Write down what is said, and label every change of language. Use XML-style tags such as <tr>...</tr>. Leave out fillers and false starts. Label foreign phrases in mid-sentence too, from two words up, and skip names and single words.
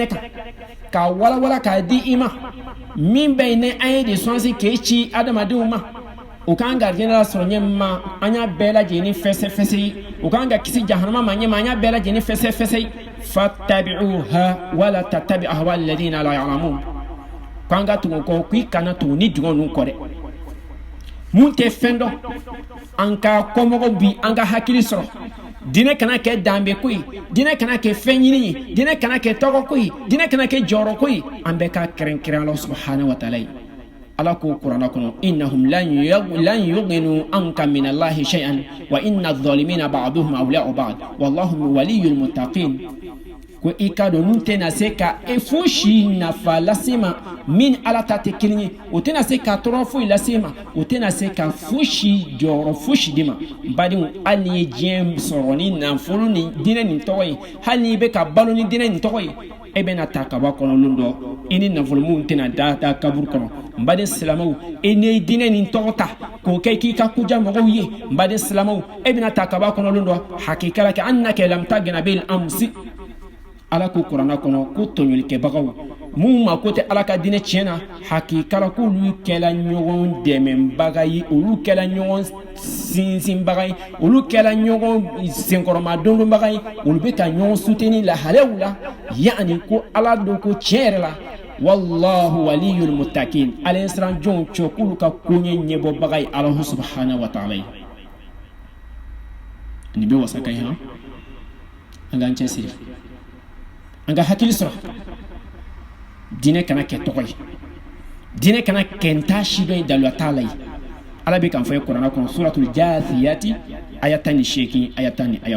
<bm>kan k'a walawala k'a di i ma min bɛ yen ni an ye de sɔnsi k'e ci adamadenw ma o k'an garijɛgɛ la sɔrɔ ɲɛ ma an y'a bɛɛ lajɛlen fɛsɛfɛsɛ ye o k'an ka kisi jahanama ma ɲɛ ma an y'a bɛɛ lajɛlen fɛsɛfɛsɛ ye</bm> <ar>فاتبعها ولا تتبع أهواء الذين لا يعلمون</ar> <bm>k'an ka tugu kɔ k'i kana tugu ni dugaw ninnu kɔ dɛ mun tɛ fɛn dɔn an ka kɔmɔgɔw bi an ka hakili sɔrɔ diinɛ kana kɛ danbe ko ye diinɛ kana kɛ fɛn ɲini ye diinɛ kana kɛ tɔgɔ ko ye diinɛ kana kɛ jɔyɔrɔ ko ye an bɛ ka kɛrɛnkɛrɛn ala</bm> <ar>سبحانه وتعالى</ar> <bm>ye ala ko kuranɛ kɔnɔ</bm> <ar>إنهم لن يغنوا عنك من الله شيئا وإن الظالمين بعضهم أولياء بعض والله ولي المتقين</ar> <bm>ko i ka dɔn n'u tɛna se ka fosi nafa lase ma min ala ta tɛ kelen ye o tɛna se ka tɔɔrɔ foyi lase ma o tɛna se ka fosi jɔyɔrɔ fosi di ma badenw hali ni ye diɲɛ sɔrɔ ni nafolo ni diinɛ nin tɔgɔ ye hali ni bɛ ka balo ni diinɛ nin tɔgɔ ye e bɛna ta ka bɔ kɔnɔlon dɔ i ni nafolo minnu tɛna da kaburu kɔnɔ n baden silamɛw e ni diinɛ nin tɔgɔ ta k'o kɛ k'i ka koja mɔgɔw ye n baden silamɛw e bɛna ta ka bɔ kɔnɔlon dɔ hakikala kɛ</bm> <ar>أنك لم تغن بالأمس</ar> <bm>ala ko kuranɛ kɔnɔ ko tɔɲɔlikɛbagaw mun ma ko tɛ ala ka diinɛ tiɲɛ na hakikala k'olu kɛla ɲɔgɔn dɛmɛbaga ye olu kɛla ɲɔgɔn sinsinbaga ye olu kɛla ɲɔgɔn senkɔrɔma dondonbaga ye olu bɛ ka ɲɔgɔn soutenir lahalew la yani ko ala don ko tiɲɛ yɛrɛ la</bm> <ar>والله ولي المتقين</ar> <bm>ala ye siran jɔnw cɔ k'olu ka koɲɛ ɲɛbɔbaga ye</bm> <ar>الله سبحانه وتعالى</ar> <bm>ye nin bɛ wasa ka ye han an k'an cɛsiri an ka hakili sɔrɔ diinɛ kana kɛ tɔgɔ ye diinɛ kana kɛ n t'a si dɔn ye daluya t'a la ye ala bɛ kan fɔ ye kuranɛ kɔnɔ</bm> <ar>سورة الجاثية</ar> <bm>aya 18 aya 10 aya</bm>